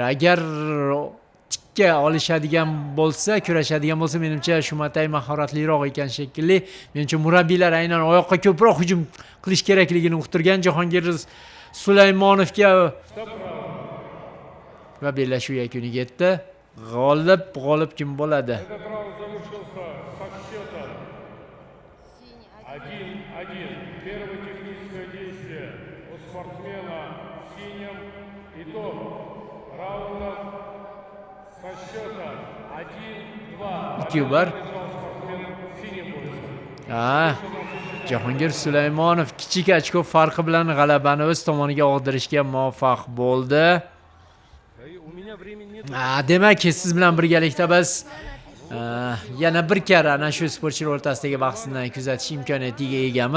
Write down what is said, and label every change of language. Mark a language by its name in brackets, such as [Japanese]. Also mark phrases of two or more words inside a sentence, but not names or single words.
[Uzbek] Agar tikka olishadigan bo'lsa, kurashadigan bo'lsa, menimcha Shumatay mahoratliroq ekan shekilli. Menimcha murabbiylar aynan oyoqqa ko'proq hujum qilish kerakligini uqtirgan. Jahongir Sulaymonovga va bellashuv yakuniga yetdi. G'olib kim bo'ladi? [Russian] Первое техническое действие у спортсмена в синем. Итог раундов со счета 1-2. 2-1. [Uzbek] Jahongir Sulaymonov kichik ochko farqi bilan g'alabani o'z tomoniga og'dirishga muvaffaq bo'ldi. Demak, siz bilan birgalikda biz yana bir karra ana shu sportchilar o'rtasidagi bahsni kuzatish imkoniyatiga egamiz.